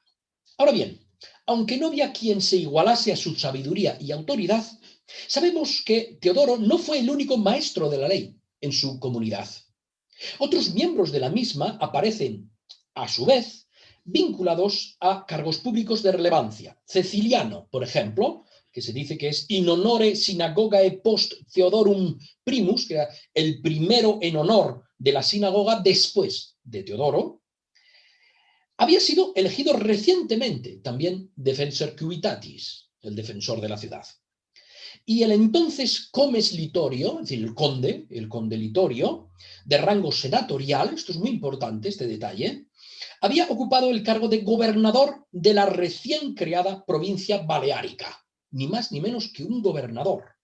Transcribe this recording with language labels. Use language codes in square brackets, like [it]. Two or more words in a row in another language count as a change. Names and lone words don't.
[es] Ahora bien, aunque no había quien se igualase a su sabiduría y autoridad, sabemos que Teodoro no fue el único maestro de la ley en su comunidad. Otros miembros de la misma aparecen, a su vez, vinculados a cargos públicos de relevancia. Ceciliano, por ejemplo, que se dice que es [la] in honore synagogae post Theodorum primus, [es] que era el primero en honor de la sinagoga después de Teodoro, había sido elegido recientemente también [la] defensor civitatis, [es] el defensor de la ciudad. Y el entonces comes Litorio, es decir, el conde Litorio, de rango senatorial, esto es muy importante este detalle, había ocupado el cargo de gobernador de la recién creada provincia baleárica, ni más ni menos que un gobernador.